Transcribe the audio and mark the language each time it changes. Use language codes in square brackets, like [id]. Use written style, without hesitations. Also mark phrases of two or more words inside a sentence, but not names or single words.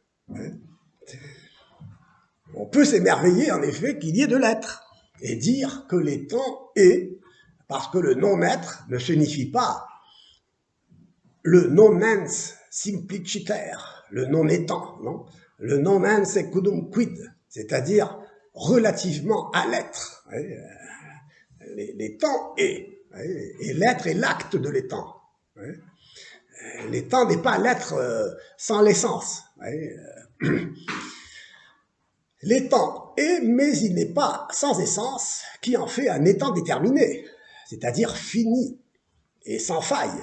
[fr] On peut s'émerveiller en effet qu'il y ait de l'être et dire que l'étant est, parce que le non-être ne signifie pas le [la] non-ens simpliciter, [fr] le non-étant, non, le [la] non-ens ecudum quid, [fr] c'est-à-dire relativement à l'être. L'étant est, et l'être est l'acte de l'étant. L'étant n'est pas l'être sans l'essence. L'étant est, mais il n'est pas sans essence, qui en fait un étant déterminé, c'est-à-dire fini et sans faille.